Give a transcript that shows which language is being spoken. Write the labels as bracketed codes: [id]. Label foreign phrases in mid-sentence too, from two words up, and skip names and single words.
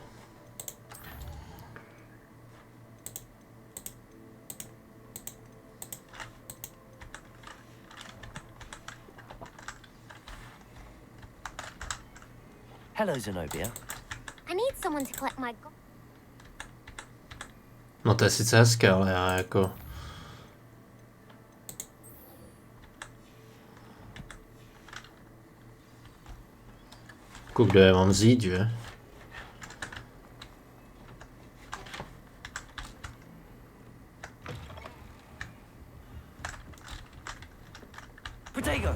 [en] Hello, Zenobia. I need someone to collect my [cs] No to je sice hezké, ale já jako... Kde je mám vzít, že? Protego.